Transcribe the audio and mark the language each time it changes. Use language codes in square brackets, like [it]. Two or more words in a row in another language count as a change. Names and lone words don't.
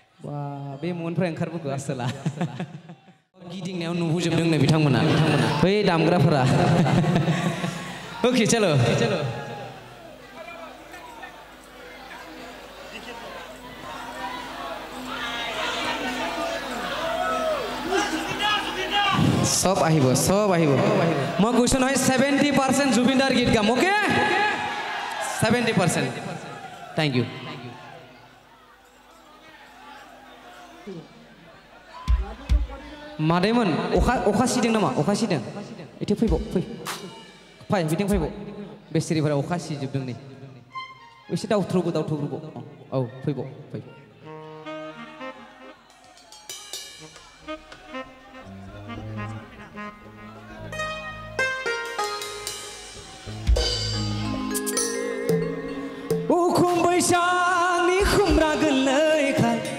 [brx] wah be monfराय ओंखारबोखो आसोला गिदिंनायाव नुहैजोबदों नै बिथांमोना बै दामग्राफोरा [hi] ओके चलो सब [as] আহিব মই কৈছো নহয় 70% জুবিনদাৰ গীত গাম ওকে [brx] 70% [en] thank you [brx] मादैमोन अखा सिदों नामा अखा सिदों एथे फैबाव फै बिथिं फैबाव बेसेरिफोरा अखा सिजोबदों नै एसे दावथ्रुबो औ फैबाव फै उखुम बैसागनि खुमब्रा गोरलैखाय